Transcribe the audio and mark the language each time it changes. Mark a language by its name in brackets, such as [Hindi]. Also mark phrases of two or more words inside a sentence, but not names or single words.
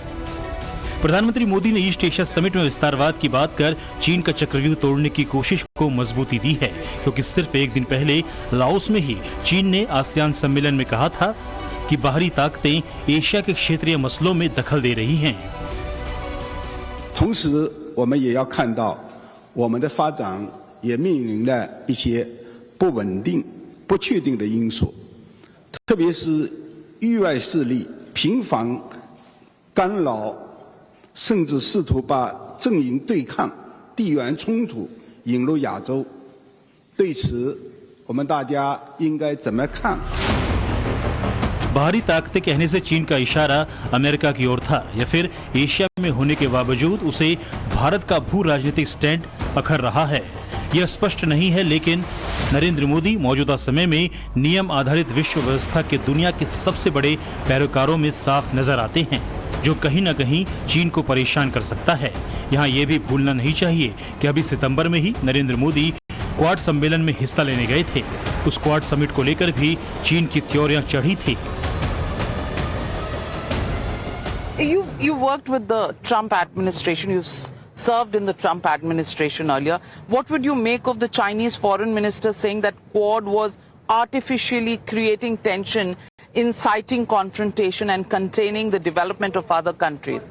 [Hindi] प्रधानमंत्री मोदी ने ईस्ट एशिया समिट में विस्तारवाद की बात कर चीन का चक्रव्यूह तोड़ने की कोशिश को मजबूती दी है, क्योंकि सिर्फ एक दिन पहले लाओस में ही चीन ने आसियान सम्मेलन में कहा था कि बाहरी ताकतें एशिया के क्षेत्रीय मसलों में दखल दे रही हैं। [Chinese] 同时我们也要看到我们的发展也面临了一些不稳定、不确定的因素，特别是域外势力频繁干扰，甚至试图把阵营对抗、地缘冲突引入亚洲。对此，我们大家应该怎么看？ [Hindi] बाहरी ताकतें कहने से चीन का इशारा अमेरिका की ओर था, या फिर एशिया में होने के बावजूद उसे भारत का भू राजनीतिक स्टैंड अखर रहा है, यह स्पष्ट नहीं है। लेकिन नरेंद्र मोदी मौजूदा समय में नियम आधारित विश्व व्यवस्था के दुनिया के सबसे बड़े पैरोकारों में साफ नजर आते हैं। जो कहीं न कहीं चीन को परेशान कर सकता है। यहाँ ये भी भूलना नहीं चाहिए कि अभी सितंबर में ही नरेंद्र मोदी क्वाड सम्मेलन में हिस्सा लेने गए थे। उस क्वाड समिट को लेकर भी चीन की त्योरियां चढ़ी थी। [English] You worked with the Trump administration. You served in the Trump administration earlier. What would you make of the Chinese foreign minister saying that Quad was artificially creating tension, inciting confrontation and containing the development of other countries?